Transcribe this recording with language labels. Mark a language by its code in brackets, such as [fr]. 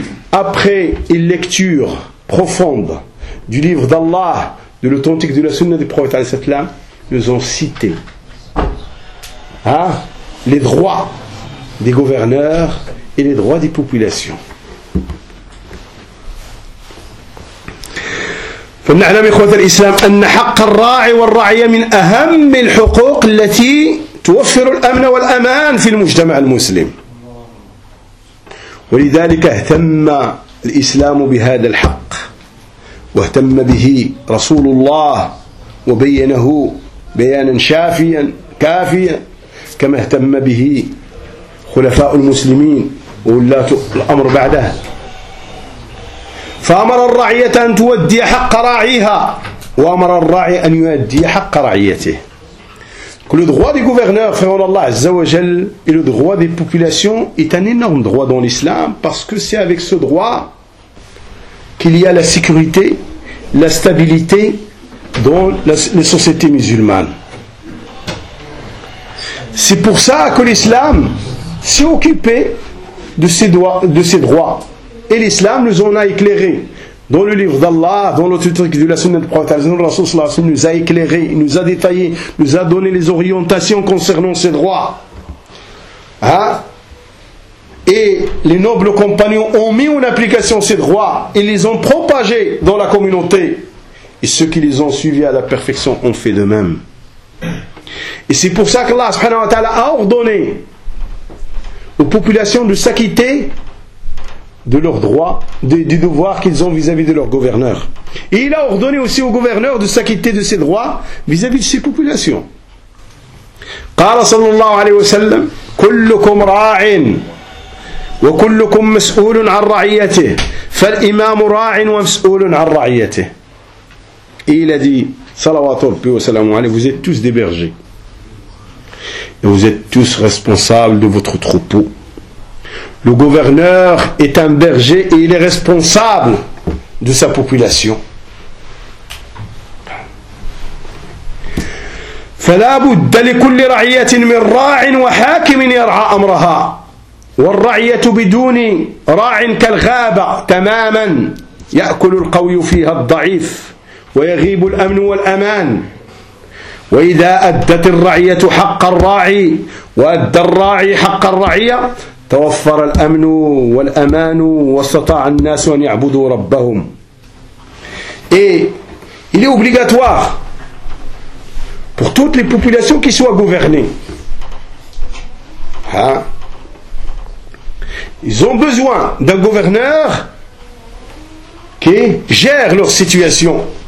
[fr] après une lecture profonde du livre d'Allah de l'authentique de la sunna du prophète [ar] عليه الصلاة والسلام [fr] nous ont cité les droits des gouverneurs et les droits des populations. [ar] فنعلم إخوة الإسلام أن حق الراعي والرعية من أهم الحقوق التي توفر الأمن والأمان في المجتمع المسلم. ولذلك اهتم الإسلام بهذا الحق واهتم به رسول الله وبينه بيانا شافيا كافيا كما اهتم به خلفاء المسلمين وولاة الأمر بعده فأمر الرعية أن تؤدي حق راعيها وأمر الراعي أن يؤدي حق رعيته كل [fr] droit des gouverneurs [ar] فهو الله عز وجل [fr] et le droit des populations est un énorme droit dans l'islam parce que c'est avec ce droit qu'il y a la sécurité la stabilité dans les sociétés musulmanes. C'est pour ça que l'islam s'est occupé de ses droits. Et l'islam nous en a éclairé. Dans le livre d'Allah, dans l'autre truc de la sunna du prophète, le Rasoul nous a éclairé, nous a détaillé, nous a donné les orientations concernant ses droits. Hein? Et les nobles compagnons ont mis en application ces droits et les ont propagés dans la communauté. Et ceux qui les ont suivis à la perfection ont fait de même. Et c'est pour ça qu'Allah subhanahu wa ta'ala a ordonné aux populations de s'acquitter de leurs droits, des devoirs qu'ils ont vis-à-vis de leurs gouverneurs. Et il a ordonné aussi aux gouverneurs de s'acquitter de ses droits vis-à-vis de ses populations. [ar] قال صلى الله عليه وسلم كلكم راع وكلكم مسؤول عن رعيته فالإمام راع ومسؤول عن رعيته. [fr] Et il a dit salawatullahi wa salamu alayhi, vous êtes tous des bergers et vous êtes tous responsables de votre troupeau. Le gouverneur est un berger et il est responsable de sa population. [ar] فَلَا بُدَّ لِكُلِّ رَعِيَةٍ مِنْ رَاعٍ وَحَاكِمٍ يَرْعَى أَمْرَهَا وَالرَّعِيَةُ بِدُونِ رَاعٍ كَالْغَابَ تَمَامًا يَأْكُلُ الْقَوْيُ فِيهَا الضَّعِيفُ ويغيب الأمن والأمان وإذا أدت الرعية حق الراعي وأدى الراعي حق الرعية توفر الأمن والأمان واستطاع الناس أن يعبدوا ربهم. [fr] Et il est obligatoire pour toutes les populations qui soient gouvernées. Ils ont besoin d'un gouverneur qui gère leur situation.